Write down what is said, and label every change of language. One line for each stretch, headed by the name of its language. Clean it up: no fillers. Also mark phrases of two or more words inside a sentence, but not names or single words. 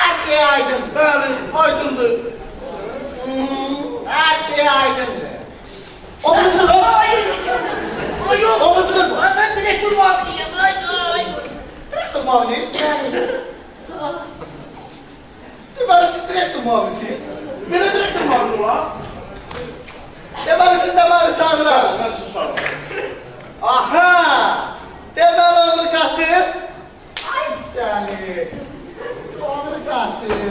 Azerbaijani: şey aydın. Bəli, aydındır. Her şey aydındır.
Turkish: Oğlum, ay yok. Oğlum, Ben direktör muaviniyim. Ay. direktör muavini.
Azerbaijani: Deməli siz direktör muavinisiniz. Belə direktör muavini var. Deməli siz də məni çağırar. Bəli, mən sizi çağırıram. Aha! Deməli oğlu qaçıb. Ay səni. Oğlu qaçıb.